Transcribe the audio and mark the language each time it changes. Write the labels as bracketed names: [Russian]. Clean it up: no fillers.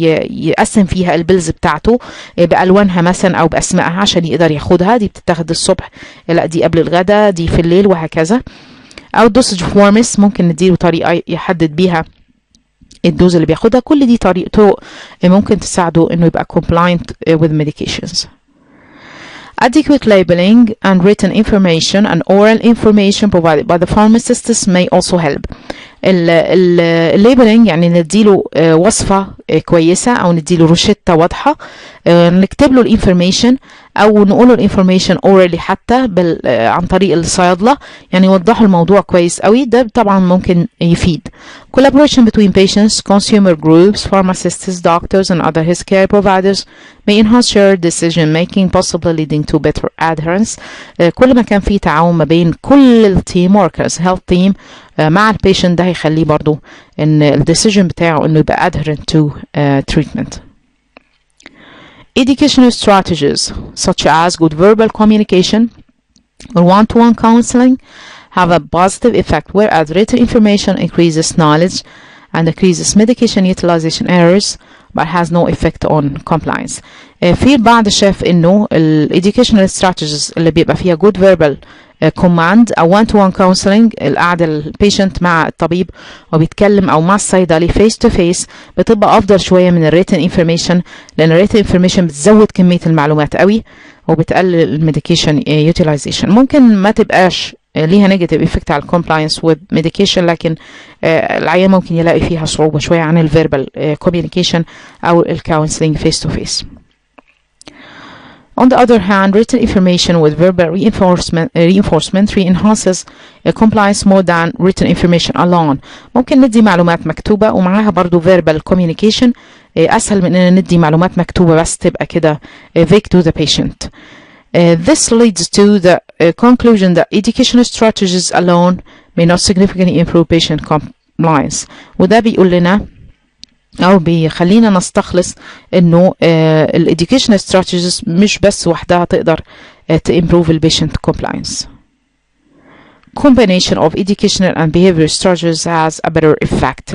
[Arabic] يقسم فيها البلز بتاعته بألوانها مثلا أو بأسمائها عشان يقدر ياخدها، دي بتتاخد الصبح، لا دي قبل الغداء، دي في الليل، وهكذا. أو دوسج فورمز ممكن نديله طريقة يحدد بيها الدوز اللي بياخدها. كل دي طرق ممكن تساعده انه يبقى [English] compliant with medications. Adequate labeling and written information and oral information provided by the pharmacists may also help. [Arabic] الليبلينج يعني نديله وصفة كويسة أو نديله روشتة واضحة، نكتب له الانفورميشن او نقوله الانفورميشن اورالي حتى عن طريق الصيادله، يعني يوضحوا الموضوع كويس قوي. ده طبعا ممكن يفيد. [English] Collaboration between patients, consumer groups, pharmacists, doctors and other healthcare providers may enhance shared decision making, possibly leading to better adherence. [Arabic] كل ما كان في تعاون ما بين كل التيم [English] workers health team [Arabic] مع البيشنت، ده هيخليه برضو ان الديسيجن بتاعه انه يبقى [English] adherent to treatment. Educational strategies such as good verbal communication or one-to-one counseling have a positive effect, whereas written information increases knowledge and decreases medication utilization errors but has no effect on compliance. [Arabic] في البعض شاف انه ال [English] educational strategies [Arabic] اللي بيبقى فيها [English] good verbal command [Arabic] او [English] one-to-one counseling، [Arabic] القعدة البيشنت مع الطبيب وبيتكلم او مع الصيدلي [English] face to face، [Arabic] بتبقى افضل شوية من ال [English] written information، [Arabic] لان ال written information بتزود كمية المعلومات قوي وبتقلل الميديكيشن utilization. ممكن ما تبقاش ليها نيجاتيف افكت على الكومبلاينس [English] with medication، [Arabic] لكن العيان ممكن يلاقي فيها صعوبة شوية عن الفيربال communication أو الكونسلينج [English] face to face. On the other hand, written information with verbal reinforcement enhances compliance more than written information alone. [Arabic] ممكن ندي معلومات مكتوبة ومعاها برضو [English] verbal communication [Arabic] أسهل من إن ندي معلومات مكتوبة بس تبقى كده [English] vague to the patient. This leads to the conclusion that educational strategies alone may not significantly improve patient compliance. [Arabic] وده بيقول لنا أو بيخلينا نستخلص إنه ال [English] educational strategies [Arabic] مش بس وحدها تقدر [English] to improve the patient compliance. Combination of educational and behavioral strategies has a better effect.